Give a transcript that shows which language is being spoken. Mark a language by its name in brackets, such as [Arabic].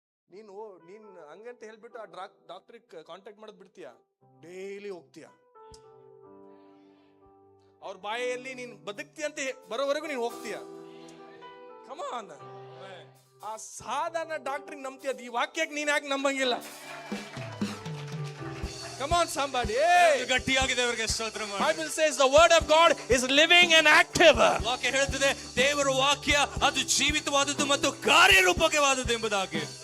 [Kannada] ನೀನು ಹಂಗಂತ ಹೇಳ್ಬಿಟ್ಟು ಆ ಡಾಕ್ಟ್ರಿಗೆ ಕಾಂಟ್ಯಾಕ್ಟ್ ಮಾಡೋದ್ ಬಿಡ್ತೀಯ? ಡೈಲಿ ಹೋಗ್ತೀಯ. ಅವ್ರ ಬಾಯಲ್ಲಿ ನೀನ್ ಬದುಕ್ತೀಯ ಅಂತ ಬರೋವರೆಗೂ ನೀನ್ ಹೋಗ್ತೀಯ. ಕಮಾನ್. ಆ ಸಾಧಾರಣ ಡಾಕ್ಟ್ರಿಗೆ ನಂಬ್ತೀಯ, ಈ ವಾಕ್ಯಕ್ಕೆ ನೀನ್ ಯಾಕೆ ನಂಬಂಗಿಲ್ಲ? [English] Come on somebody. [Kannada] ಗಟ್ಟಿಯಾಗಿ ದೇವರಿಗೆ ಸ್ತೋತ್ರ ಮಾಡಿ. [English] Bible says the word of God is living and active. [Kannada] ವಾಕ್ಯ ಹೇಳುತ್ತದೆ ದೇವರ ವಾಕ್ಯ ಅದು ಜೀವಿತವಾದದ್ದು ಮತ್ತು ಕಾರ್ಯರೂಪಕವಾದದ್ದು ಎಂಬುದಾಗಿ.